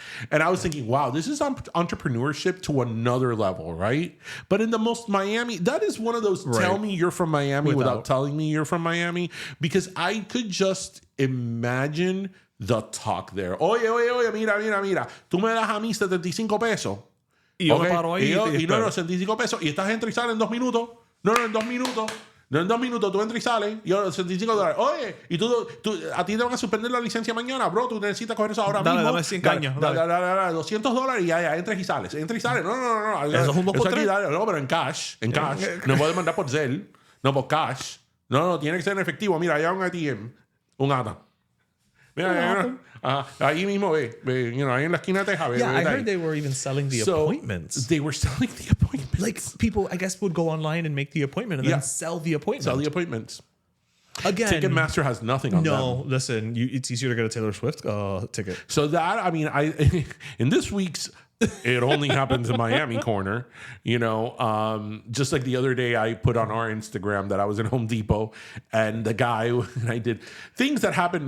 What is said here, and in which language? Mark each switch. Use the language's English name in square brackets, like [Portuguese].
[English] And I was thinking, wow, this is entrepreneurship to another level, right? But in the most Miami, that is one of those tell me you're from Miami without telling me you're from Miami. Because I could just imagine the talk there. [Spanish] Oye, mira. Tú me das a mí 75 pesos. Y yo me paro ahí. Y no, 75 pesos. Y estás entra y sale en 2 minutos. No, en 2 minutos. No, en 2 minutos tú entras y sales. Y ahora $75. Oye, y tú, a ti te van a suspender la licencia mañana, bro. Tú necesitas coger eso ahora mismo. Dame 100 cañas. Dale, $200 y ya, entras y sales. Entra y sales. No. Eso es un 2x3. Dale, no, pero en cash. No puedes mandar por Zelle. No, por cash. No, tiene que ser en efectivo. Mira, allá un ATM. Un ATA. Mira, ahí mismo ve, ahí en la esquina de Texas. [English] Yeah, I heard they were even selling the appointments. They were selling the appointments. Like people, I guess, would go online and make the appointment and then sell the appointment. Sell the appointments. Again, Ticketmaster has nothing on them. No, listen, it's easier to get a Taylor Swift ticket. So that, I mean, in this week's It only happens in Miami corner, just like the other day I put on our Instagram that I was in Home Depot and the guy, and I did things that happened.